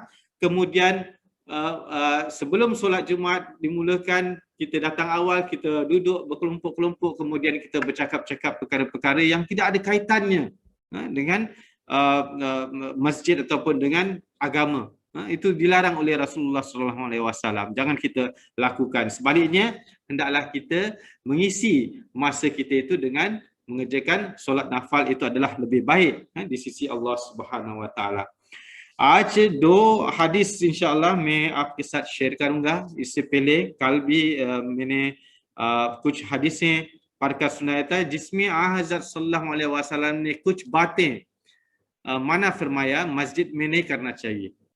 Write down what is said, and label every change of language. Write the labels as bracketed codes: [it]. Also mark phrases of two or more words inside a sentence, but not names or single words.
[ms] Kemudian sebelum solat Jumaat dimulakan, kita datang awal, kita duduk berkelompok-kelompok, kemudian kita bercakap-cakap perkara-perkara yang tidak ada kaitannya dengan masjid ataupun dengan agama. Itu dilarang oleh Rasulullah SAW. Jangan kita lakukan. Sebaliknya, hendaklah kita mengisi masa kita itu dengan mengerjakan solat nafal. Itu adalah lebih baik di sisi Allah [ar] سبحانه وتعالى. [hi] आज 2 hadis इंशाल्लाह मैं आपके साथ शेयर करूंगा। इससे पहले कल भी मैंने कुछ हदीसें पढ़कर सुनाया था जिसमें हज़रत [ar] صلى الله عليه وسلم [hi] ने कुछ बातें मना फरमाया मस्जिद में नहीं करना चाहिए।